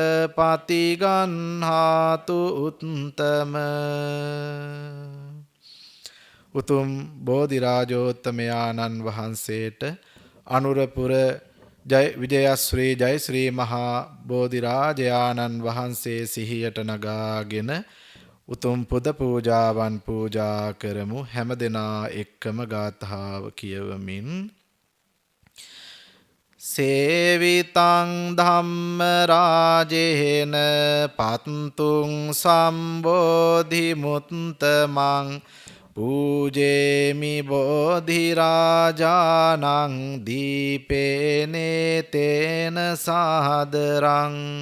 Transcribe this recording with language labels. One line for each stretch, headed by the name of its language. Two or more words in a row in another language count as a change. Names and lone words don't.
Sinhala: පතිගන්හාතු උත්තම උතුම් බෝධිරාජෝත්තමයාණන් වහන්සේට අනුරපුර විජයශ්‍රී ජයශ්‍රී මහා බෝධිරාජයාණන් වහන්සේ සිහියට නගාගෙන උතුම් පුද පූජාවන් පූජා කරමු. හැම දෙනා එක්කම ගාථාව කියවමින්
Pali: සේවිතං ධම්ම රාජේන පත්තුං සම්බෝධි මුත්තමං පූජේමි බෝධි රාජානං දීපේනේ තේන සාදරං